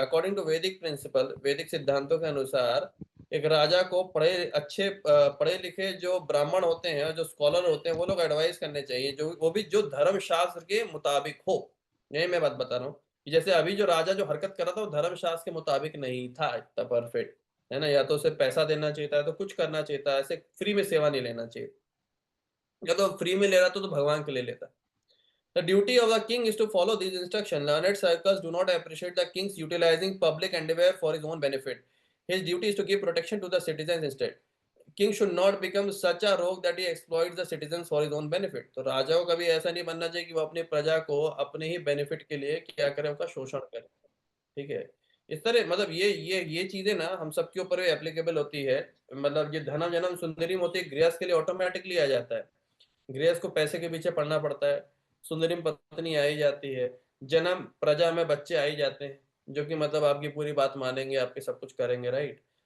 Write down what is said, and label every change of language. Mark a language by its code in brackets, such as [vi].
[en] according to Vedic principle, [hi] वैदिक सिद्धांतों के अनुसार एक राजा को पढ़े लिखे जो ब्राह्मण होते हैं और जो स्कॉलर होते हैं वो लोग एडवाइस करने चाहिए, जो वो भी जो धर्म शास्त्र के मुताबिक हो। यही मैं बात बता रहा हूँ कि जैसे अभी जो राजा जो हरकत कर रहा था वो धर्म शास्त्र के मुताबिक नहीं था इतना परफेक्ट, है ना। या तो उसे पैसा देना चाहिए था, या तो कुछ करना चाहिए था, ऐसे फ्री में सेवा नहीं लेना चाहिए। या तो फ्री में ले रहा तो भगवान के लिए लेता। [en] The duty of the king is to follow these instructions. Learned circles do not appreciate the king's utilizing public endeavor for his own benefit. His duty is to give protection to the citizens instead. King should not become such a rogue that he exploits the citizens for his own benefit. [hi] तो राजा को कभी ऐसा नहीं बनना चाहिए कि वो अपनी प्रजा को अपने ही बेनिफिट के लिए क्या करे, उसका शोषण करे। ठीक है। इस तरह मतलब ये चीजें ना हम सबके ऊपर भी एप्लीकेबल होती है। मतलब ये धनम जन्म सुंदरी होती है, गृहस्थ के लिए ऑटोमेटिकली आ जाता है। गृहस्थ को पैसे के पीछे पड़ना पड़ता है, सुंदरी में पत्नी आई जाती है, जन्म प्रजा में बच्चे आ ही जाते हैं, जो कि मतलब आपकी पूरी बात मानेंगे, आपके सब कुछ करेंगे, राइट।